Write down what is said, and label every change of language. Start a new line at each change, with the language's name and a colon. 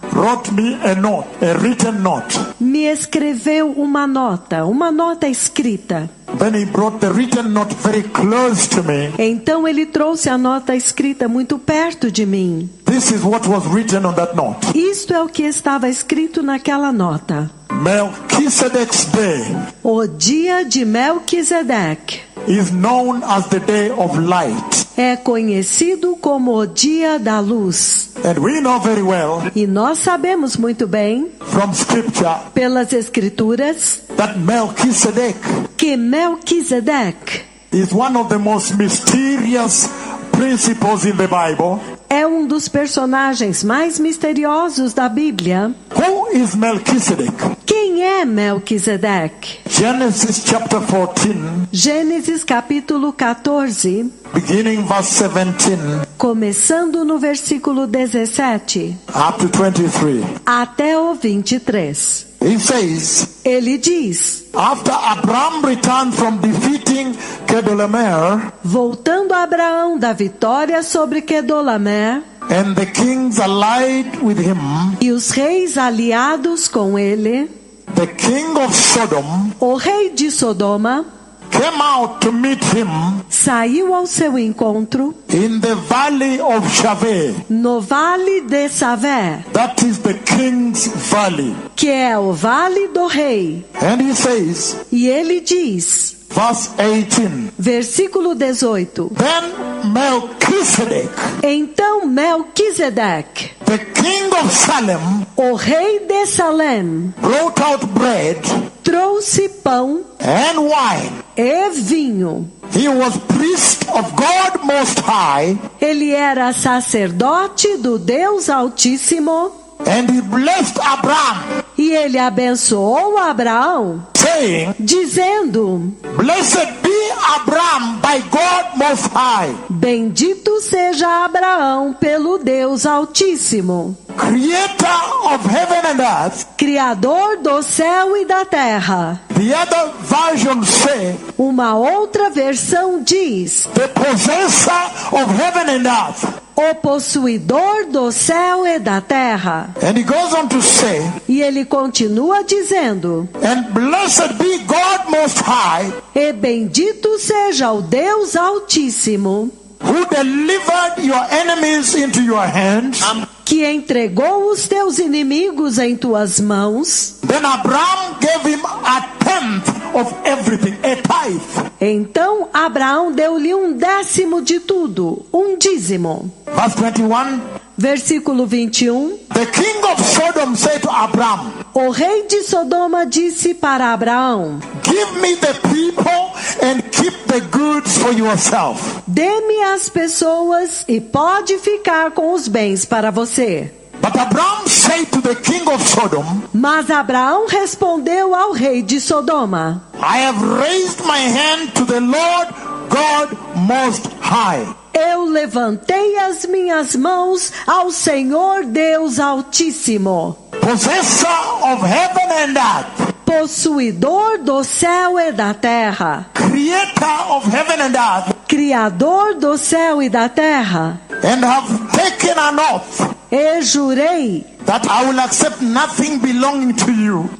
English: wrote me a note, a written note.
Portuguese: me escreveu uma nota escrita.
English: Then he brought the written note very close to me.
Portuguese: Então ele trouxe a nota escrita muito perto de mim.
English: This is what was written on that note.
Portuguese: Isto é o que estava escrito naquela nota.
English: Melchizedek's day
Portuguese: O dia de Melquisedeque
English: is known as the day of light.
Portuguese: é conhecido como o dia da luz.
English: And we know very well
Portuguese: E nós sabemos muito bem,
English: from scripture,
Portuguese: pelas escrituras,
English: that Melchizedek
Portuguese: que Melquisedeque
English: is one of the most mysterious principles in the Bible.
Portuguese: é um dos personagens mais misteriosos da Bíblia.
English: Who is Melchizedek?
Portuguese: Quem é Melquisedeque?
English: Genesis chapter 14,
Portuguese: Gênesis capítulo 14,
English: beginning verse 17
Portuguese: começando no versículo 17
English: up to 23.
Portuguese: até o 23.
English: He says,
Portuguese: Ele diz:
English: after Abraham returned from defeating Kedorlaomer
Portuguese: voltando a Abraão da vitória sobre Quedorlaomer
English: and the kings allied with him,
Portuguese: e os reis aliados com ele,
English: the king of Sodom
Portuguese: o rei de Sodoma
English: came out to meet him
Portuguese: saiu ao seu encontro
English: in the valley of Shaveh.
Portuguese: no vale de Savé,
English: That is the king's valley.
Portuguese: que é o vale do rei.
English: And he says,
Portuguese: E ele diz,
English: verse 18,
Portuguese: versículo 18:
English: then Melchizedek,
Portuguese: então Melquisedeque,
English: the king of Salem,
Portuguese: o rei de Salém,
English: brought out bread
Portuguese: trouxe pão
English: and wine.
Portuguese: e vinho.
English: He was priest of God Most High,
Portuguese: Ele era sacerdote do Deus Altíssimo.
English: and he blessed Abraham,
Portuguese: E ele abençoou Abraão,
English: saying,
Portuguese: dizendo:
English: Blessed be Abraham by God Most High,
Portuguese: Bendito seja Abraão pelo Deus Altíssimo,
English: creator of heaven and earth.
Portuguese: Criador do céu e da terra.
English: The other version say,
Portuguese: Uma outra versão diz:
English: the possessor of heaven and earth.
Portuguese: o possuidor do céu e da terra.
English: And he goes on to say,
Portuguese: E ele continua dizendo:
English: and blessed be God Most High,
Portuguese: e bendito seja o Deus Altíssimo,
English: who delivered your enemies into your hands.
Portuguese: que entregou os teus inimigos em tuas mãos.
English: Then Abraham gave him a tenth of everything, a tithe.
Portuguese: Então Abraão deu-lhe 1/10 de tudo, dízimo.
English: Verse 21,
Portuguese: Versículo 21.
English: the king of Sodom said to Abraham,
Portuguese: O rei de Sodoma disse para Abraão:
English: give me the people and keep the goods for yourself.
Portuguese: Dê-me as pessoas e pode ficar com os bens para você.
English: But Abraham said to the king of Sodom,
Portuguese: Mas Abraão respondeu ao rei de Sodoma:
English: I have raised my hand to the Lord God Most High.
Portuguese: Eu levantei as minhas mãos ao Senhor Deus Altíssimo,
English: Possessor of heaven and earth,
Portuguese: possuidor do céu e da terra,
English: creator of heaven and earth,
Portuguese: Criador do céu e da terra,
English: and have taken an oath
Portuguese: e jurei
English: that I will accept nothing belonging to you,